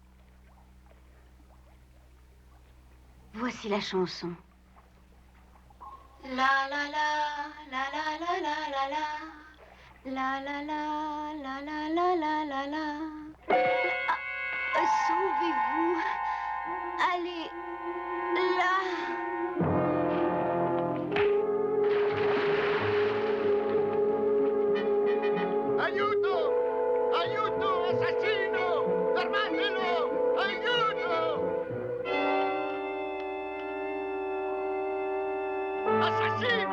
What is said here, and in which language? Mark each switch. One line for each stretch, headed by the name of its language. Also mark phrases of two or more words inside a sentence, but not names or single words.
French: Voici la chanson. La la la, la la la la la la. La la la, la la la la la la. Sauvez-vous. Allez, là.
Italian: Aiuto! Aiuto, assassino! Fermatelo! Aiuto! Assassino!